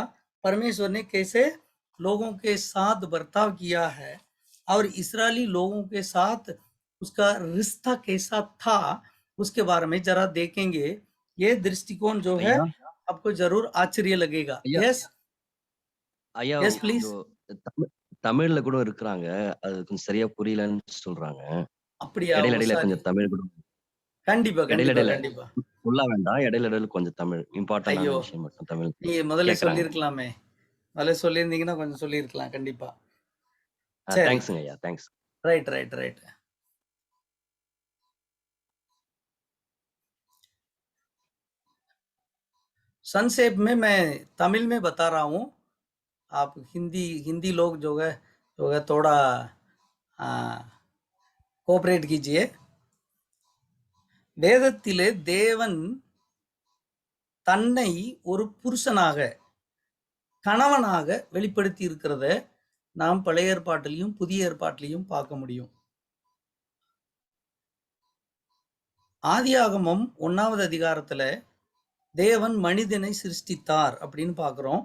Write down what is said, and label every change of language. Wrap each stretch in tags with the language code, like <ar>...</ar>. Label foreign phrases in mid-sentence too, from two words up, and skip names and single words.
<hi>परमेश्वर ने कैसे लोगों के साथ बर्ताव किया है और इस्राएली लोगों के साथ उसका रिश्ता कैसा था, उसके बारे में जरा देखेंगे। ये दृष्टिकोण जो है आपको जरूर आश्चर्य लगेगा। यस</hi> <ta>ஐயா,</ta> <en>yes please.</en> <ta>தமிழ்ல கூட இருக்கிறாங்க, அது கொஞ்சம் சரியா புரியலன்னு சொல்றாங்க. அப்படியா? இடையில கொஞ்சம் தமிழ் கூட கண்டிப்பா கண்டிப்பா சொல்ல வேண்டாம், இடையில கொஞ்சம் தமிழ் இம்பார்ட்டன்டான விஷயம் மட்டும் தமிழ். நீ முதல்ல சொல்லிருக்கலாமே, முதல்ல சொல்லியிருந்தீங்கன்னா கொஞ்சம் சொல்லியிருக்கலாம். கண்டிப்பா. தேங்க்ஸ்ங்க ஐயா, தேங்க்ஸ்.</ta> <hi>राइट। संक्षेप में मैं तमिल में बता रहा हूँ, आप हिंदी लोग जो है थोड़ा कोऑपरेट कीजिए।</hi> <ta>வேதத்திலே தேவன் தன்னை ஒரு புருஷனாக, கணவனாக வெளிப்படுத்தி இருக்கிறத நாம் பழைய ஏற்பாட்டிலையும் புதிய ஏற்பாட்டிலையும் பார்க்க முடியும். ஆதியாகமம் 1வது அதிகாரத்துல தேவன் மனிதனை சிருஷ்டித்தார் அப்படின்னு பார்க்கிறோம்.</ta>